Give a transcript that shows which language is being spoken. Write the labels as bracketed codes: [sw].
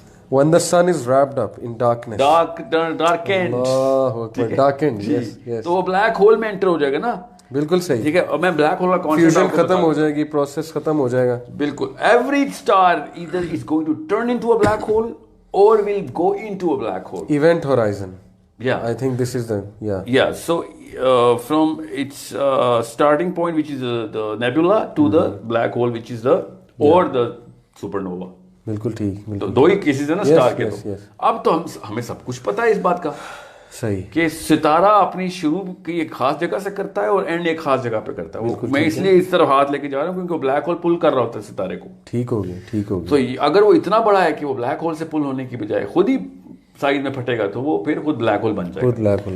[en] when the sun is wrapped up in darkness. darkened. [ar] اللہ اکبر, darkened. [en] yes. [ur] تو وہ black hole میں inter ہو جائے گا نا. بالکل صحیح. ٹھیک ہے, اور میں بلیک ہول کا کانسیپٹ فیوژن ختم ہو جائے گی, پروسیس ختم ہو جائے گا. بالکل. [en] Every star either is going to turn into a black hole or will go into a black hole. Event horizon. Yeah, I think this is the so from its starting point, which is the nebula, to the black hole, which is the or the supernova. [ur] بالکل ٹھیک. تو دو ہی cases ہیں نا star کے. تو اب تو ہمیں سب کچھ پتا ہے اس بات کا, صحیح, کہ ستارہ اپنی شروع کی ایک خاص جگہ سے کرتا ہے اور اینڈ ایک خاص جگہ پہ کرتا ہے. میں اس لیے اس طرف ہاتھ لے کے جا رہا ہوں کیونکہ وہ بلیک ہول پل کر رہا ہوتا ہے ستارے کو. ٹھیک ہو گیا. تو اگر وہ اتنا بڑا ہے کہ وہ بلیک ہول سے پل ہونے کی بجائے خود ہی سائڈ میں پھٹے گا, تو وہ پھر خود بلیک ہول بن جائے گا.